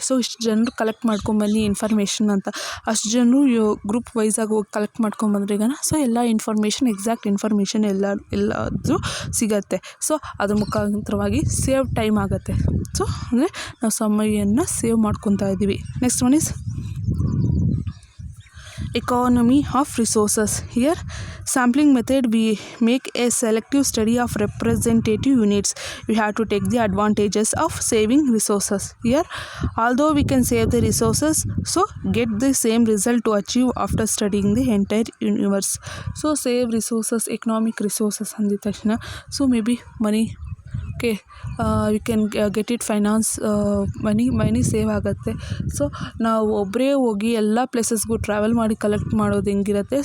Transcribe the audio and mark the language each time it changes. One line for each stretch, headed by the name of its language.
Kannada: So ಇಷ್ಟು ಜನರು collect ಮಾಡ್ಕೊಂಬನ್ನಿ information ಅಂತ. ಅಷ್ಟು ಜನರು ಗ್ರೂಪ್ ವೈಸಾಗಿ ಹೋಗಿ ಕಲೆಕ್ಟ್ ಮಾಡ್ಕೊಂಬಂದ್ರೆ ಸೊ ಎಲ್ಲ ಇನ್ಫಾರ್ಮೇಷನ್, ಎಕ್ಸಾಕ್ಟ್ ಇನ್ಫಾರ್ಮೇಷನ್ ಎಲ್ಲಾದರೂ ಸಿಗತ್ತೆ. ಸೊ ಅದ್ರ ಮುಖಾಂತರವಾಗಿ ಸೇವ್ ಟೈಮ್ ಆಗುತ್ತೆ. ಸೊ ಅಂದರೆ ನಾವು ಸಮಯವನ್ನು ಸೇವ್ ಮಾಡ್ಕೊತಾ ಇದ್ದೀವಿ.
English: Next one is economy of resources. Here sampling method we make a selective study of representative units. We have to take the advantages of saving resources. Here although we can save the resources, so get the same result to achieve after studying the entire universe. So save resources, economic resources
Kannada: ಅಂದಿದ ತಕ್ಷಣ
English: So maybe money, okay we can get it finance, money save ಆಗುತ್ತೆ.
Kannada: So ನಾವು ಒಬ್ಬರೇ ಹೋಗಿ ಎಲ್ಲ ಪ್ಲೇಸಸ್ಗೂ travel ಮಾಡಿ collect ಮಾಡೋದು ಹೆಂಗಿರುತ್ತೆ.